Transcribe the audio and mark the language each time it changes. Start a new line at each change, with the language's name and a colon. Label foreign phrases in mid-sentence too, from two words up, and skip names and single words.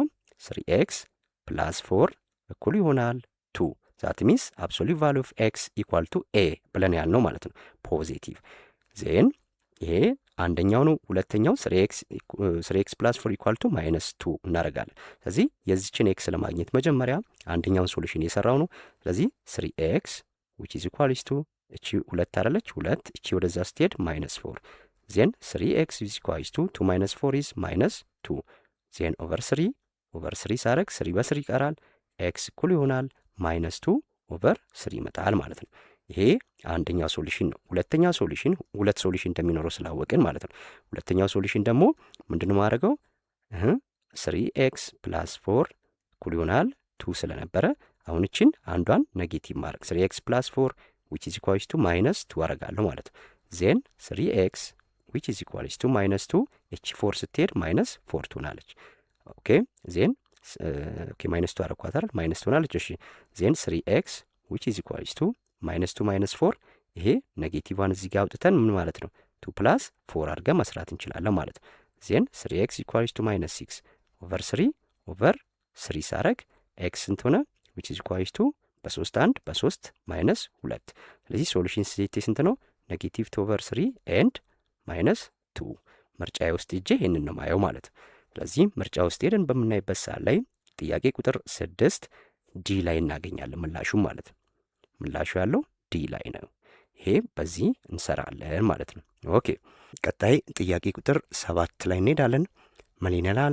Amharic: 3x ፕላስ 4 እኩል ይሆናል 2
English: that means absolute value of x equal to a
Amharic: ብለን ያልነው ማለት ነው፣ ፖዚቲቭ። ዜን ይሄ አንደኛው ነው። ሁለተኛው 3x ፕላስ 4
English: equal to minus 2
Amharic: እናደርጋለን። ስለዚህ የዚችን x ለማግኘት መጀመሪያ አንደኛውን ሶሉሽን የሰራው ነው። ስለዚህ 3x
English: which is equals to
Amharic: እቺ 2 አይደለች 2 እቺ ወደዛ ስትሄድ ማይነስ 4 ዜን 3x
English: is equals to 2 minus 4 is minus 2 then over 3
Amharic: ሳረግ 3 በ3 ይቀራል። x እኩል ይሆናል
English: minus 2 over 3
Amharic: ይመጣል ማለት ነው። ይሄ አንደኛው ሶሉሽን ነው። ሁለተኛው ሶሉሽን ሁለት ሶሉሽን እንደሚኖረው ስላወቅን ማለት ነው። ሁለተኛው ሶሉሽን ደግሞ ምንድነው ማድረገው? 3x ፕላስ 4 እኩል ይሆናል 2 ስለነበረ አሁን እቺን አንዷን ኔጌቲቭ ማድረግ 3x ፕላስ 4
English: which is equals to minus 2
Amharic: አረጋለሁ ማለት ነው። ዜን 3x
English: which is equals to minus 2
Amharic: እቺ 4 ስትሄድ ማይነስ 4 ትሆናለች።
English: okay then okay minus 2
Amharic: አረኳት አይደል? ማይነስ ትሆናለች። እሺ ዜን 3x
English: which is equals to minus 2 minus 4
Amharic: ይሄ ኔጌቲቭዋን እዚህ ጋር አውጥተን ምን ማለት ነው 2 ፕላስ 4 አድርገን መስራት እንችላለን ማለት ነው። ዜን 3x
English: equals to minus 6 over 3 over 3
Amharic: ሳረግ x ስንት ሆነ?
English: which is equals to
Amharic: በ3 1 በ3 ማይነስ 2። ስለዚህ
English: solution set
Amharic: ስንት ነው?
English: negative 2 over 3 and minus 2።
Amharic: ምርጫዬ ውስጥ ሄጄ ይሄንን ነው ማየው ማለት ነው። ስለዚህ ምርጫ ውስጥ ሄደን በምናይበት ሰዓት ላይ ጥያቄ ቁጥር 6 ዲ ላይ እናገኛለን ምላሹም ማለት ነው። ምላሹ ያለው ዲ ላይ ነው። ይሄ በዚህ እንሰራለን ማለት ነው። ኦኬ ቀጣይ ጥያቄ ቁጥር 7 ላይ እንሄዳለን። ምን ይላል?